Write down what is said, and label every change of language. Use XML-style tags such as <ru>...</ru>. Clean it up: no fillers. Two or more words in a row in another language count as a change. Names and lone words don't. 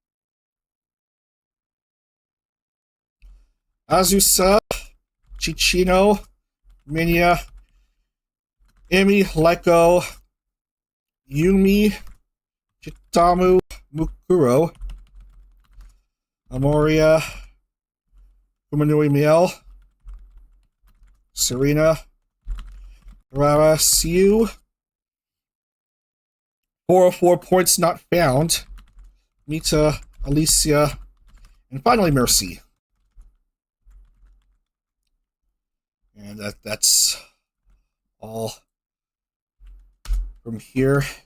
<en>Azusa, Chichino, Minya, Emi, Leko, Yumi, Chitamu, Mukuro, Amoria, Kumanui Miel, Serena, Rara, Siu, 404 points not found, Mita, Alicia, and finally Mercy. And that's all from here.</en>